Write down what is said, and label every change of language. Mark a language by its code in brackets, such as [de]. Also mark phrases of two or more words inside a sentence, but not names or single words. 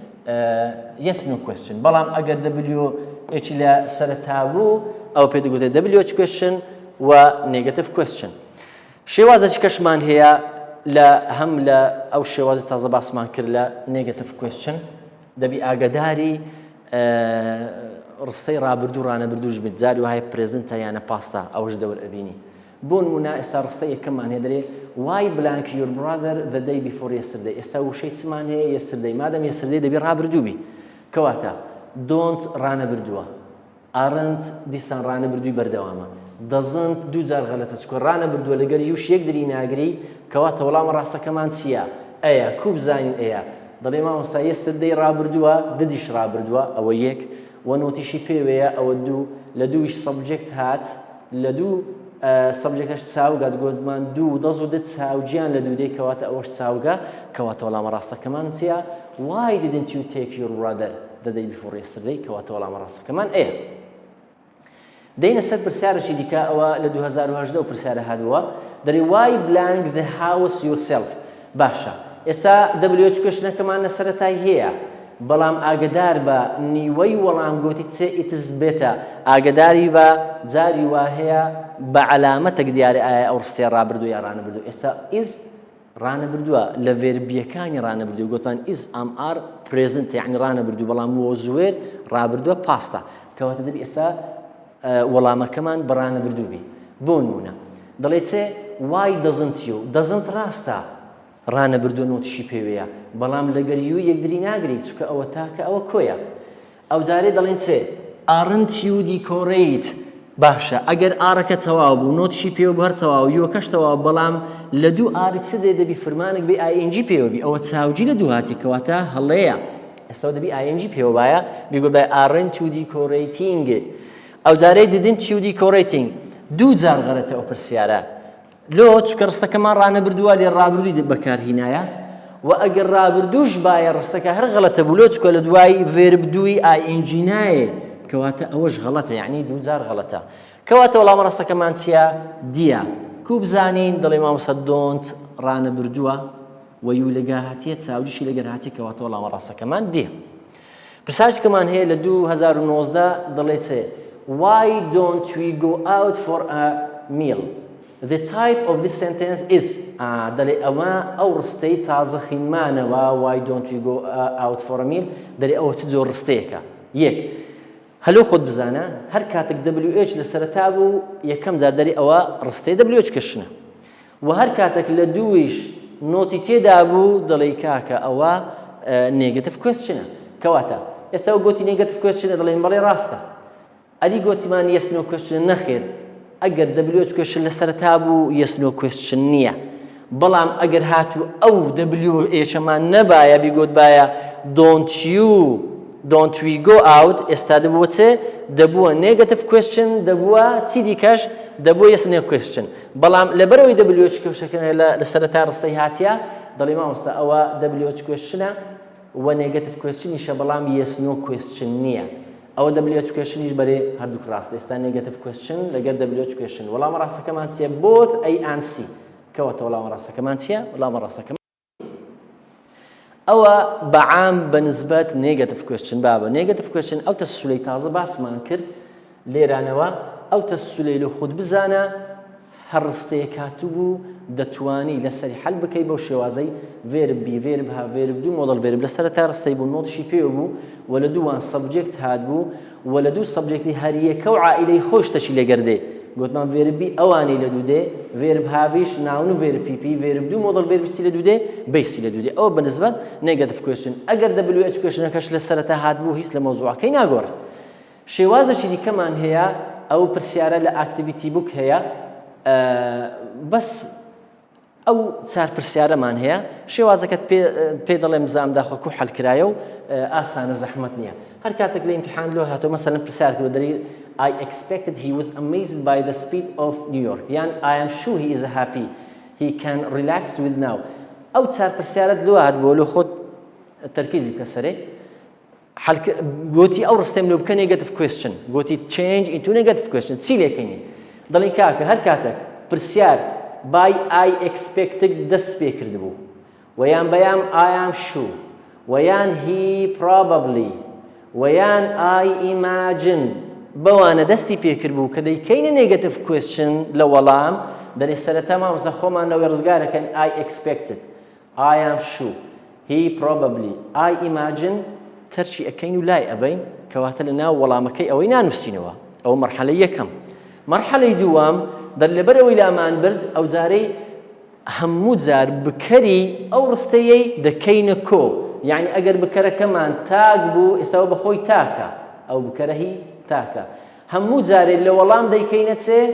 [en] yes no question [ckb] بەڵام ئەگەر WH لە سەرەتا بوو ئەو پێ دەگوترێت [en] WH question [ckb] و [en] negative question [ckb] شێوازێکی کەشمان هەیە لە هەم لە ئەو شێوازی تازە باسمان کرد لە [en] negative question [ckb] دەبی ئاگاداری ڕستەی ڕابردوو ڕانەبردووش بێت جاری وایە پرێزنتە یانە پاستا ئەوش دەور ئەبینی بۆ نمونە ئێستا ڕستە یەکەممان هەیە دەرێ [en] why blank your brother the day before yesterday [ckb] ئێستا وشەی چمان هەیە yesterday مادەم yesterday دەبی ڕابردوو بی کەواتە don't ڕانەبردووە aren't دیسان ڕانەبردووی بەردەوامە doesn't دوو جار غەڵەتە چکۆ ڕانە بردووە لەگەر یوش یەک دری ناگری کەواتە وەڵامە ڕاستەکەمان چییە؟ ئەیە کوو بزانین ئەیە دەڵێ مامۆستا ئێستا دەی ڕابردووە ددیش ڕابردووە ئەوە یەک و نۆتیشی پێوەیە ئەوە دوو لە دوویش سەبجێکت هات لە دوو سەبجێکەش چاوگات گوتمان دوو دەز و دت چاوجیان لە دوو دێ کەواتە ئەوەش چاوگە کەواتە وەڵامە ڕاستەکەمان چییە؟ [en] Why didn't you take your brother the day before yesterday [ckb] کەواتە وەڵامە ڕاستەکەمان ئەیە دەینە سەر پرسیارێکی دیکە ئەوە لە 2018 و پرسیارە هاتووە دەڵێ [en] why blank the house yourself [ckb] باشە ئێستا [en] WH question [ckb] لە سەرەتای هەیە بەڵام ئاگدار بە نیوەی وەڵام گوتی چێ ئیتس بێتە ئاگداری بە جاری وا هەیە بە علامەتێک دیارە ئایا ئەو ڕستەیە ڕابردووە یا ڕانەبردووە ئێستا ئیز ڕانەبردووە لە ڤێربیەکانی ڕانەبردووە گوتمان [en] is am are present [ckb] یعنی ڕانەبردوو بەڵام [en] was were [ckb] ڕابردووە پاستە کەواتە دەبی ئێستا وەڵامەکەمان بە ڕانەبردوو بی بۆ نمونە دەڵێ چێ [en] why doesn't you [ckb] doesn't ڕاستە ڕانەبردووە نۆتیشی پێوەیە بەڵام لەگەر یو یەکدری ناگری چونکە ئەوە تاکە ئەوە کۆیە ئەو جارێ دەڵێن چێ [en] aren't you decorate [ckb] باشە ئەگەر ئارەکە تەواو بوو نۆتیشی پێوە بوو هەر تەواو یوەکەش تەواو بەڵام لە دوو ئاری چ دەبی فەرمانێک بێ ING پێوە بی ئەوە چاوجی لە دوو هاتی کەواتە هەڵەیە ئێستا دەبی ING پێوە وایە بیگوت بە [en] aren't you decorating [ckb] ئەو جارەی [en] didn't you decorating [ckb] دوو جار غەڵەتە ئەو پرسیارە لۆ چکە ڕستەکەمان ڕانەبردووە لێ ڕابردووی بەکارهینایە و ئەگەر ڕابردووش باە ڕستەکە هەر غەڵەتە بوو لۆ چکە لە دوای ڤێرب دووی ING نایە کەواتە ئەوەش غەڵەتە یعنی دوو جار غەڵەتە کەواتە وەڵامە ڕستەکەمان چییە؟ دیە کوو بزانین دەڵێ مامۆستا دۆنت ڕانەبردووە و یو لەگە هاتیە چاوجیشی لەگەر هاتی کەواتە وەڵامە ڕاستەکەمان دیە پرسیارێکمان هەیە لە 2019 دەڵێ چێ [en] why don't we go out for a meal The type of this sentence is [ckb] دەڵێ ئەوە ئەو ڕستەی تازە خینمانەوە [en] why don't we go out for a meal [ckb] دەڵێ ئەوە چ جۆر ڕستەیەکە یەک هەلو خۆت بزانە هەر کاتێک WH لە سەرەتا بوو یەکەم جار دەری ئەوە ڕستەی [en] WH question [ckb] و هەر کاتێک لە دوویش نۆتی تێدا بوو دەڵێ کاکە ئەوە [en] negative question [ckb] کەواتە ئێستا ئەو گوتی [en] negative question [ckb] دەڵێن بەڵێ ڕاستە ئەدی گوتیمان [en] yes no question [ckb] نەخێر ئەگەر [en] WH question [ckb] لە سەرەتا بوو [en] yes no question [ckb] نییە بەڵام ئەگەر هاتوو ئەو WHمان نەبایە بیگوت باە [en] don't we go out [ckb] ئێستا دەبووە چێ دەبووە [en] negative question [ckb] دەبووە چی دیکەش دەبووە [en] yes no question [ckb] بەڵام لەبەرەوەی [en] WH question [ckb] لە سەرەتا ڕستەی هاتیە دەڵێ مامۆستا ئەوە [en] WH question [ckb] و [en] negative question [ckb] یشە بەڵام [en] yes no question [ckb] نییە ئەوە [en] WH question [ckb] بەرێ هەردووک ڕاستە ئێستا [en] negative question [ckb] لەگەر [en] WH question [ckb] وەڵامە ڕاستەکەمان چییە [en] both A and C [ckb] کەواتە وەڵامە ڕاستەکەمان چییە وەڵامە ڕاستەکەمان ئەوە بەعام بەنسبەت [en] negative question [ckb] بابە [en] negative question [ckb] ئەو تەسولەی تازە باسمان کرد لێرانەوە ئەو تەسولەی لە خۆت بزانە هەر ڕستەیەک هاتوو دەتوانی لەسەری حەل بکەی بەو شێوازەی [en] verb B verb have verb do modal verb [ckb] لە سەرەتا ڕستەی بوو نۆتیشی پێوە بوو و لە دووان سەبجێکت هات بوو و لە دوو سەبجێکتی هەر یەکە و عائیلەی خۆش تەشی لێگەردێ گوتمان [en] verb B [ckb] ئەوانەی لە دوو دێ verb هاویش ناون و [en] verb PP verb do modal verb [ckb] ستی لە دوو دێ بیسی لە دوو دێ ئەوە بەنسبەت [en] negative question [ckb] ئەگەر [en] WH question [ckb] ەکەش لە سەرەتا هات بوو هیچ لە مەوزوعەکەی ناگۆڕ شێوازێکی دیکەمان هەیە ئەو پرسیارە لە [en] activity book [ckb] هەیە بەس ئەو چار پرسیارەمان هەیە شێوازەکەت پێ دەڵێم بزانام داخۆ کوو حەلکرایە و ئاسانە زەحمەت نییە هەر کاتێک لە ئیمتحان لۆ هاتۆ مەسەلەن پرسیار کردو دەری [en] I expected he was amazed by the speed of New York یان I am sure he is happy he can relax with now [ckb] ئەو چار پرسیارەت لۆ هات بۆ لە خۆت تەرکیزی کەسەرێ گوتی ئەو ڕستەم لۆ بکە [en] negative question [ckb] گوتی [en] change into negative question [ckb] چی لێکەینی دەڵێن کاکە هەر کاتێک پرسیار by [en] I expected [ckb] دەست پێ کرد بوو ویان بەیان [en] I am sure [ckb] ویان [en] he probably [ckb] ویان [en] I imagine [ckb] بەوانە دەستی پێ کرد بوو کە دەیکەینە [en] negative question [ckb] لە وەڵام دەرێ سەرەتا مامۆستا خۆمان لەوێ ڕزگارەکەن [en] I expected I am sure he probably I imagine [ckb] تەرچی ئەەکەین و لای ئەبەین کەواتە لە ناو وەڵامەکەی ئەوەی نانووسینەوە ئەوە مەرحەلەی یەکەم مەرحەلەی دووەم لەبەرەوەی لامان برد ئەو جارەی هەموو جار بکەری ئەو ڕستەیەی دەکەینە کۆ یعنی ئەگەر بکەرەکەمان تاک بوو ئێستاوە بەخۆی تاکە ئەو بکەرە هی تاکە هەموو جارێ لە وەڵام دەیکەینە چێ